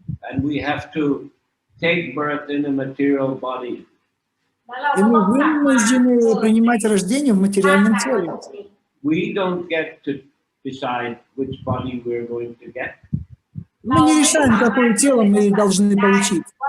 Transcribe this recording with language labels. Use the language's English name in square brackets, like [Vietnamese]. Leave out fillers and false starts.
[English] And we have to take birth in a material body. [Russian] И мы вынуждены принимать рождение в материальном теле. [English] We don't get to decide which body we're going to get. [Russian] Мы не решаем, какое тело мы должны получить.